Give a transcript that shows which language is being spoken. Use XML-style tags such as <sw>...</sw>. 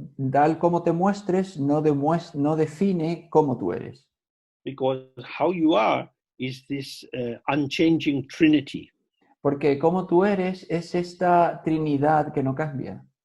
<es>Tal como te muestres, no define cómo tú eres.</es> <en>Because how you are is this unchanging trinity,</en> <es>Porque como tú eres es esta trinidad que no cambia.</es>